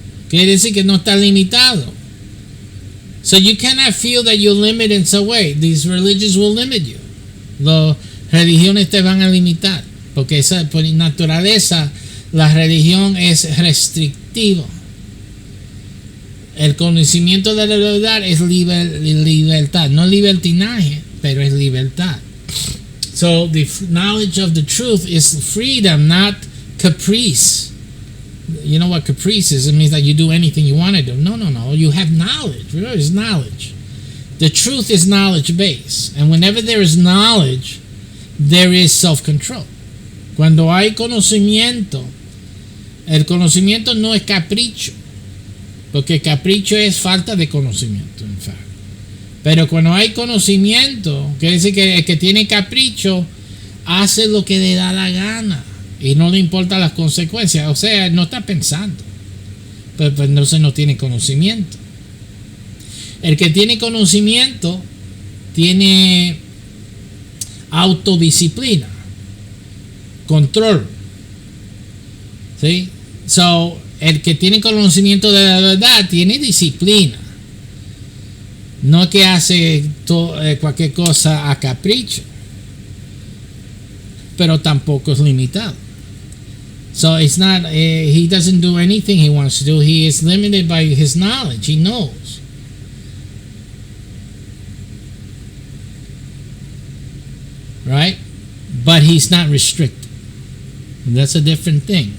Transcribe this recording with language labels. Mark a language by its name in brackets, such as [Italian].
[Spanish] Quiere decir que no está limitado. [English] So you cannot feel that you're limited in some way. These religions will limit you. [Spanish] Las religiones te van a limitar. Porque por naturaleza la religión es restrictiva. El conocimiento de la verdad es libertad. No libertinaje, pero es libertad. [English] So the knowledge of the truth is freedom, not caprice. You know what caprice is? It means that you do anything you want to do. No. You have knowledge. Remember, it's knowledge. The truth is knowledge based. And whenever there is knowledge, there is self-control. [Spanish] Cuando hay conocimiento, el conocimiento no es capricho. Porque capricho es falta de conocimiento, en fact. Pero cuando hay conocimiento, quiere decir que el que tiene capricho hace lo que le da la gana. Y no le importan las consecuencias. O sea, no está pensando. Pero entonces no tiene conocimiento. El que tiene conocimiento tiene autodisciplina, control. ¿Sí? So, el que tiene conocimiento de la verdad tiene disciplina. No que hace cualquier cosa a capricho, pero tampoco es limitado. [English] So it's not, he doesn't do anything he wants to do. He is limited by his knowledge. He knows. Right? But he's not restricted. That's a different thing.